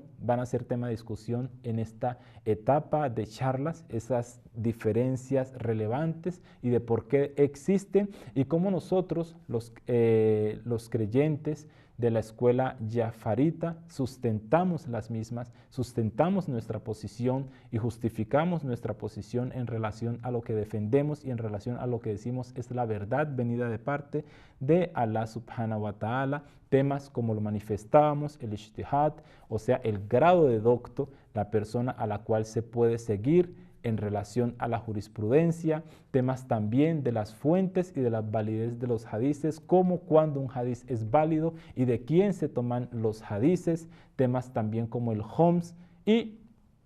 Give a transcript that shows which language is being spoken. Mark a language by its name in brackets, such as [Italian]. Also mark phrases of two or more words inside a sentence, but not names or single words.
[Spanish] van a ser tema de discusión en esta etapa de charlas, esas diferencias relevantes y de por qué existen y cómo nosotros, los creyentes de la escuela jafarita, sustentamos las mismas, sustentamos nuestra posición y justificamos nuestra posición en relación a lo que defendemos y en relación a lo que decimos es la verdad venida de parte de Allah [Arabic] سبحانه وتعالى. [Spanish] Temas como lo manifestábamos, el ijtihad, o sea, el grado de docto, la persona a la cual se puede seguir en relación a la jurisprudencia, temas también de las fuentes y de la validez de los hadices, como cuando un hadiz es válido y de quién se toman los hadices, temas también como el homs y